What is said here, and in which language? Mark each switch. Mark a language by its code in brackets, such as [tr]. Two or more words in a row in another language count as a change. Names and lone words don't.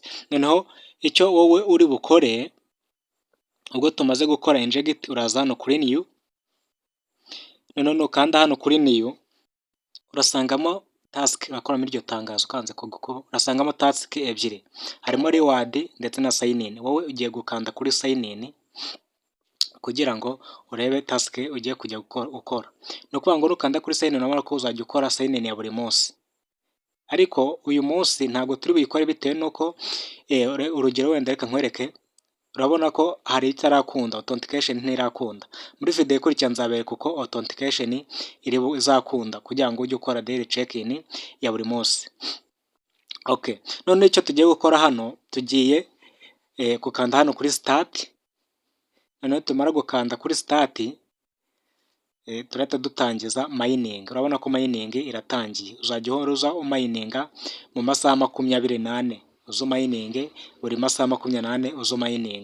[rw] Noneho icyo wowe uri bukore ubwo tumaze gukora inject, uraza hano kuri new, noneho nukanda hano kuri new urasangamo task bakora muri iryo tangazo, ukanze kuko urasangamo task ebyiri, harimo reward ndetse na [en] sign in. [rw] Wowe ugiye gukanda kuri [en] sign in [rw] kugira ngo urebe task ugiye kujya ukora. No kuvuga ngo nukanda kuri [en] sign in [rw] urabona ko uzajya ukora [en] sign in [rw] ya buri munsi, ariko uyu munsi ntabwo turi buyikore bitewe nuko urugero wenda reka nkwereke, urabona ko hari itarakunda, authentication ntirakunda. Muri video ikurikira nzabereka uko authentication izakunda kugira ngo ujye ukora [en] daily check in [rw] ya buri munsi. Okay, none icyo tugiye gukora hano, tugiye gukanda hano kuri start. Noneho tumara gukanda kuri start turahita dutangiza mining. Urabona ko mining iratangiye, uzajya uhora uza umayininga mu masaha 24, uzo mining buri masaha 24 uzo mining.